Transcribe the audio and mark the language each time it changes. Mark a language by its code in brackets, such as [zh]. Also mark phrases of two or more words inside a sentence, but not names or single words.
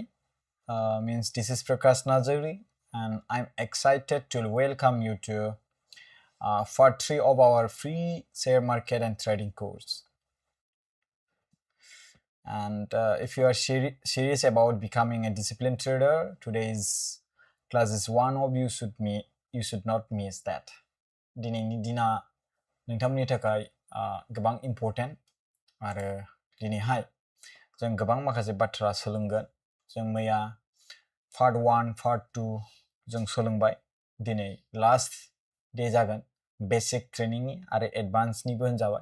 [en] Means this is Prakash Najari, and I'm excited to welcome you to part 3 of our free share market and trading course. And if you are serious about becoming a disciplined trader, today's class is one of you should not miss that. [brx] दिनैनि दिना नोंथांमोननि थाखाय गोबां इम्पर्टेन्ट आरो दिनैहाय जों गोबां माखासे बाथ्रा सोलोंगोन। जों मैया पार्ट 1 पार्ट 2 जों सोलोंबाय। दिनै लास्ट डे जागोन बेसिक ट्रेनिंनि आरो एडभान्सनिबो होनजाबाय।